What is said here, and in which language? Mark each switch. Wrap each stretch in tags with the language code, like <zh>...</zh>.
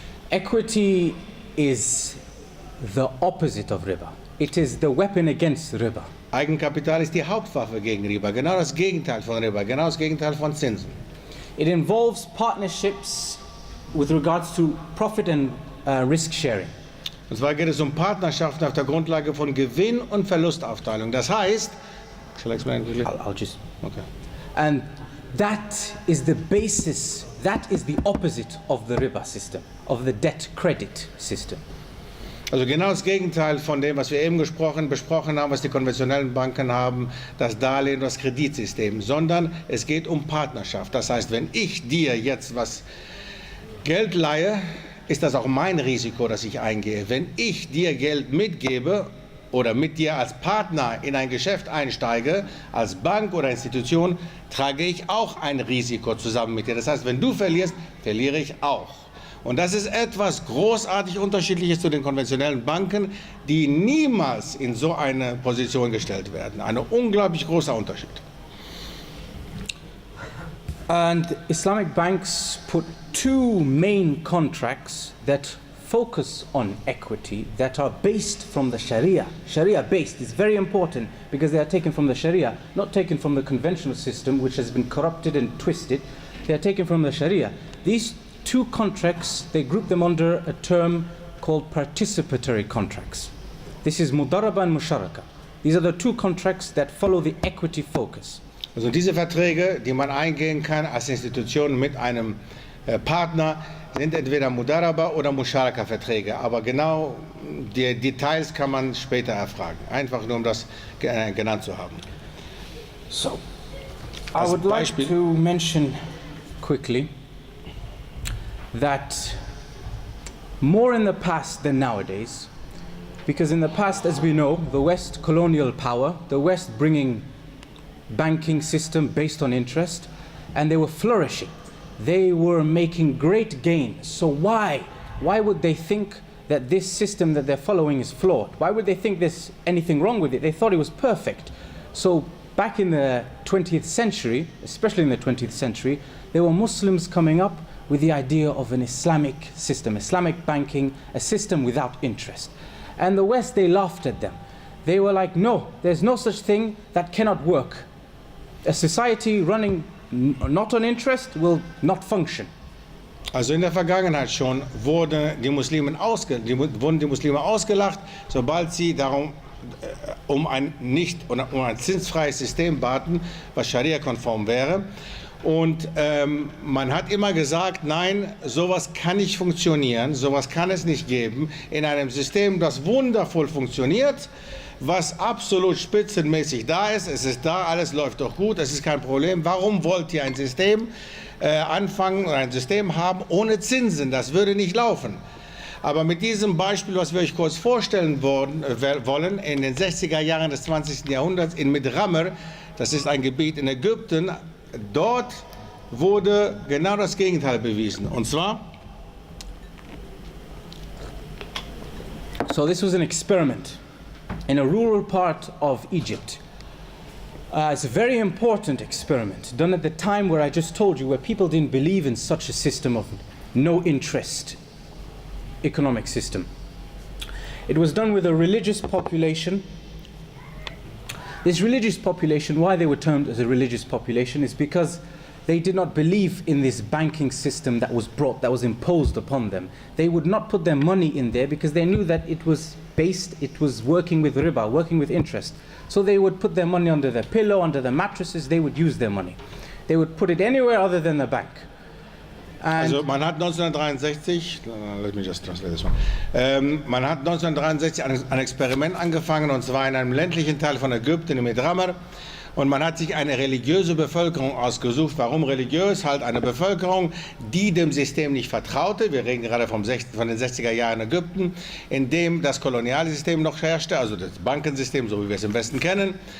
<en>Equity is the opposite of riba. It is the weapon against riba.</en> <de>Eigenkapital ist die Hauptwaffe gegen Riba, genau das Gegenteil von Riba, genau das Gegenteil von Zinsen.</de> <en>It involves partnerships with regards to profit and risk sharing.</en> <de>Und zwar geht es um Partnerschaften auf der Grundlage von Gewinn- und Verlustaufteilung. Das heißt,</de> <en>shall I explain quickly? I'll just. Okay. And that is the basis, that is the opposite of the riba system, of the debt credit system.</en> <de>Also genau das Gegenteil von dem, was wir eben besprochen haben, was die konventionellen Banken haben, das Darlehen, das Kreditsystem, sondern es geht um Partnerschaft. Das heißt, wenn ich dir jetzt Geld leihe, ist das auch mein Risiko, das ich eingehe. Wenn ich dir Geld mitgebe oder mit dir als Partner in ein Geschäft einsteige, als Bank oder Institution, trage ich auch ein Risiko zusammen mit dir. Das heißt, wenn du verlierst, verliere ich auch. Und das ist etwas großartig Unterschiedliches zu den konventionellen Banken, die niemals in so eine Position gestellt werden. Ein unglaublich großer Unterschied.</de> <en>And Islamic banks put two main contracts that focus on equity, that are based from the Sharia. Sharia based is very important because they are taken from the Sharia, not taken from the conventional system which has been corrupted and twisted. They are taken from the Sharia. These two contracts, they group them under a term called participatory contracts. This is Mudaraba and Musharaka. These are the two contracts that follow the equity focus.</en> <de>Also diese Verträge, die man eingehen kann als Institution mit einem Partner, sind entweder Mudaraba oder Musharaka-Verträge. Aber genau die Details kann man später erfragen. Einfach nur, um das genannt zu haben.</de> <en>So, I would like to mention quickly that more in the past than nowadays, because in the past, as we know, the West colonial power, the West bringing banking system based on interest, and they were flourishing. They were making great gains. So why would they think that this system that they're following is flawed? Why would they think there's anything wrong with it? They thought it was perfect. So back in the 20th century, especially in the 20th century, there were Muslims coming up with the idea of an Islamic system, Islamic banking, a system without interest. And the West, they laughed at them. They were like, no, there's no such thing, that cannot work. A society running not on interest will not function.</en> <de>Also in der Vergangenheit schon wurden die Muslime ausgelacht, sobald sie darum um ein zinsfreies System baten, was Scharia-konform wäre. Und man hat immer gesagt, nein, sowas kann nicht funktionieren, sowas kann es nicht geben in einem System, das wundervoll funktioniert, was absolut spitzenmäßig da ist. Es ist da, alles läuft doch gut, es ist kein Problem. Warum wollt ihr ein System anfangen oder ein System haben ohne Zinsen? Das würde nicht laufen. Aber mit diesem Beispiel, was wir euch kurz vorstellen wollen, in den 60er Jahren des 20. Jahrhunderts in Midrammer, das ist ein Gebiet in Ägypten, dort wurde genau das Gegenteil bewiesen. Und zwar?</de> <en>So this was an experiment in a rural part of Egypt. It's a very important experiment done at the time where I just told you, where people didn't believe in such a system of no interest economic system. It was done with a religious population. This religious population, why they were termed as a religious population, is because they did not believe in this banking system that was imposed upon them. They would not put their money in there because they knew that it was working with riba, working with interest. So they would put their money under their pillow, under their mattresses, they would use their money. They would put it anywhere other than the bank.</en> <de>Also man hat 1963,</de> <en>let me just translate this one.</en> <de>Man hat 1963 ein Experiment angefangen, und zwar in einem ländlichen Teil von Ägypten, in Midrammer. Und man hat sich eine religiöse Bevölkerung ausgesucht. Warum religiös? Halt eine Bevölkerung, die dem System nicht vertraute. Wir reden gerade von den 60er Jahren in Ägypten, in dem das Kolonialsystem noch herrschte, also das Bankensystem, so wie wir es im Westen kennen.</de>